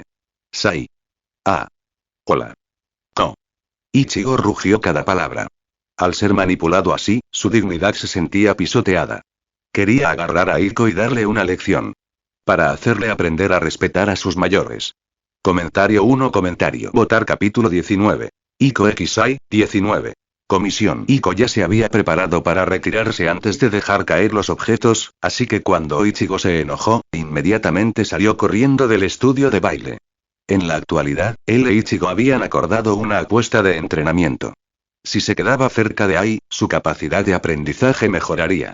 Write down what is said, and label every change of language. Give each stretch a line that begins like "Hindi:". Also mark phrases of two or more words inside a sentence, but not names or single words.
Spanish: Sai. Ah. Hola. No. Ichigo rugió cada palabra. Al ser manipulado así, su dignidad se sentía pisoteada. Quería agarrar a Iko y darle una lección. Para hacerle aprender a respetar a sus mayores. Comentario 1. Votar capítulo 19. Iko Xai, 19. Comisión. Iko ya se había preparado para retirarse antes de dejar caer los objetos, así que cuando Ichigo se enojó, inmediatamente salió corriendo del estudio de baile. En la actualidad, él e Ichigo habían acordado una apuesta de entrenamiento. Si se quedaba cerca de Ai, su capacidad de aprendizaje mejoraría.